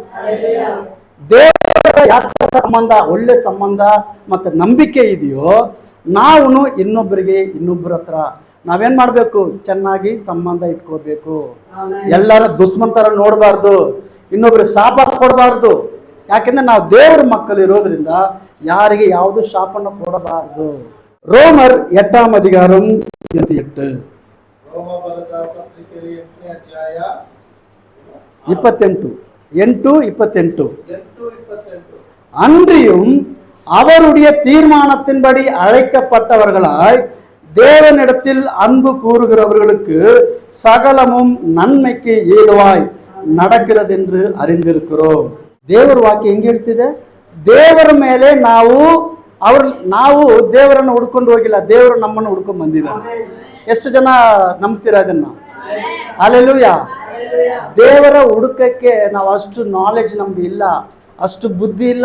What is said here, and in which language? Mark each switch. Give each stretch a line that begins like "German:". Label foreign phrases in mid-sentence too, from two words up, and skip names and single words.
Kannada: ದೇವರ ಯಾವ ಸಂಬಂಧ, ಒಳ್ಳೆ ಸಂಬಂಧ ಮತ್ತೆ ನಂಬಿಕೆ ಇದೆಯೋ, ನಾವು ಇನ್ನೊಬ್ಬರ ಹತ್ರ ನಾವೇನ್ ಮಾಡ್ಬೇಕು, ಚೆನ್ನಾಗಿ ಸಂಬಂಧ ಇಟ್ಕೋಬೇಕು. ಎಲ್ಲರ ದುಶ್ಮನ್ ನೋಡಬಾರ್ದು, ಇನ್ನೊಬ್ರು ಶಾಪ ಕೊಡಬಾರ್ದು. ಯಾಕೆಂದ್ರೆ ನಾವು ದೇವರ ಮಕ್ಕಳು ಇರೋದ್ರಿಂದ ಯಾರಿಗೆ ಯಾವುದು ಶಾಪನ್ನು ಕೊಡಬಾರದು.
Tamil: ರೋಮರ್ 8 அதிகாரம் 28 28 அன்றியும் அவருடைய தீர்மானத்தின்படி அழைக்கப்பட்டவர்களாய் தேவனிடத்தில் அன்பு கூறுகிறவர்களுக்கு சகலமும் நன்மைக்கு ஏதுவாய் நடக்கிறது என்று அறிந்திருக்கிறோம்.
Kannada: ದೇವರ ವಾಕ್ಯ ಹೆಂಗೆ ಹೇಳ್ತಿದೆ, ದೇವರ ಮೇಲೆ ನಾವು ದೇವರನ್ನು ಹುಡ್ಕೊಂಡು ಹೋಗಿಲ್ಲ, ದೇವರು ನಮ್ಮನ್ನು ಹುಡ್ಕೊಂಡು ಬಂದಿದ್ದಾರೆ. ಎಷ್ಟು ಜನ ನಂಬ್ತೀರ ಅದನ್ನ? ಹಲ್ಲೆಲೂಯಾ. ದೇವರ ಹುಡುಕಕ್ಕೆ ನಾವು ಅಷ್ಟು ನಾಲೆಡ್ಜ್ ನಮ್ಗೆ ಇಲ್ಲ, ಅಷ್ಟು ಬುದ್ಧಿ ಇಲ್ಲ.